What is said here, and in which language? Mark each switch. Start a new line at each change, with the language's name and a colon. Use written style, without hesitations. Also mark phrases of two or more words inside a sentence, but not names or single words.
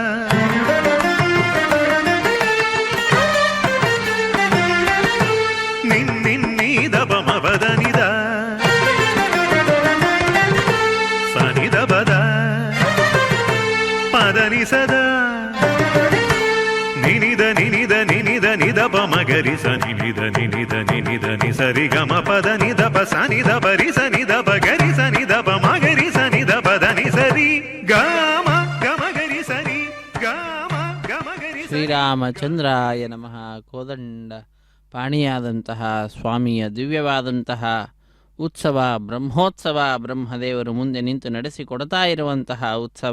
Sanskrit: ನಿನ್ನಿ ದಪ ಮಪದನಿ ದ ಸನಿ ದ ಪದ ಪದನಿ ಸದ ನಿನಿದ ನಿನಿದ ನಿನಿದ ನಿದಪ ಮಗರಿ ಸನಿ ನಿದ ನಿನಿದ ನಿನಿದ ನಿ ಸರಿ ಗಮ ಪದ ನಿದಪ ಸನಿ ದ ಬರಿ ಸನಿ ದ ಬಗರಿ ಸನಿ ದ ಮಗರಿ ಸನಿ ದ ಪದನಿ ಸರಿ ಗಮ ಗಮಗರಿ ಸರಿ ಗಮ ಗಮಗರಿ ಶ್ರೀರಾಮಚಂದ್ರಾಯ ನಮಃ.
Kannada: ಕೋದಂಡ ಪಾಣಿಯಾದಂತಹ ಸ್ವಾಮಿಯ ದಿವ್ಯವಾದಂತಹ ಉತ್ಸವ, ಬ್ರಹ್ಮೋತ್ಸವ, ಬ್ರಹ್ಮದೇವರು ಮುಂದೆ ನಿಂತು ನಡೆಸಿಕೊಡ್ತಾ ಇರುವಂತಹ ಉತ್ಸವ.